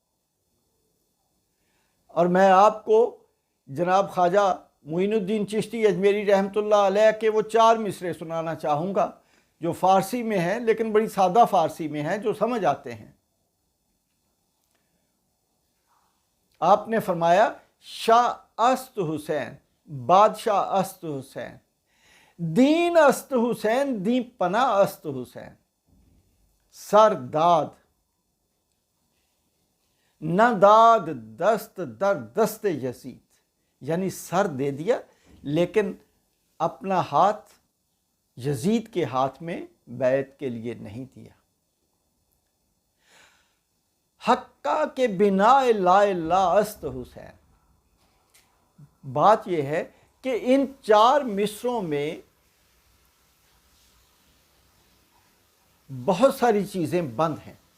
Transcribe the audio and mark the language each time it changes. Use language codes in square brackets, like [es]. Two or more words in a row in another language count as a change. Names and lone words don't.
[ur] اور میں آپ کو جناب خواجہ معین الدین چشتی اجمیری رحمۃ اللہ علیہ کے وہ 4 مصرے سنانا چاہوں گا جو فارسی میں ہیں، لیکن بڑی سادہ فارسی میں ہیں، جو سمجھ آتے ہیں۔ آپ نے فرمایا، [fa] شاہ است حسین، بادشاہ است حسین، دین است حسین، دین پناہ است حسین، سر داد نہ داد دست در دست یزید، [ur] یعنی سر دے دیا لیکن اپنا ہاتھ یزید کے ہاتھ میں بیعت کے لیے نہیں دیا۔ [fa] حقہ کے بنا لا الہ است حسین، [ur] بات یہ ہے کہ ان 4 مصروں میں بہت ساری چیزیں بند ہیں۔